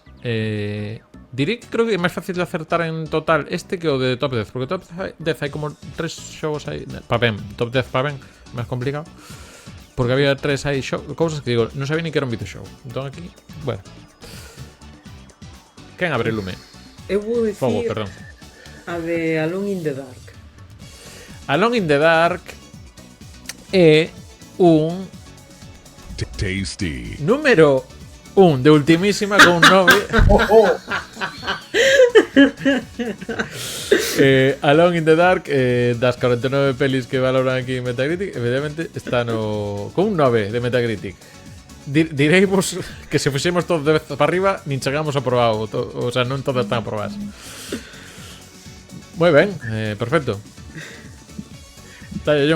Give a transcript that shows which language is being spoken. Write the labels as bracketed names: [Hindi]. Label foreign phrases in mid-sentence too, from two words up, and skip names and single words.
[Galician] Direi que creo que é máis fácil de acertar en total este que o de Top 10, porque Top 10 hai como 3 xogos aí. Top 10 pa ben, máis complicado. Porque había 3 aí cousas que digo, non sabía ni que era un videoxogo. Entón aquí, bueno. Quen abre lume? Eu vou dicir Fogo, perdón. a de Alone in the Dark. Alone in the Dark é un Tasty. número 1 de ultimísima con un 9. Alone in the Dark, das 49 pelis que valoran aquí en Metacritic, evidentemente está con un 9 de Metacritic. Direivos que se fixemos todos de vez para arriba nin chegamos a probado, [Spanish] o sea, [Galician] non todas están aprobadas. Moi ben, perfecto. Dale, John.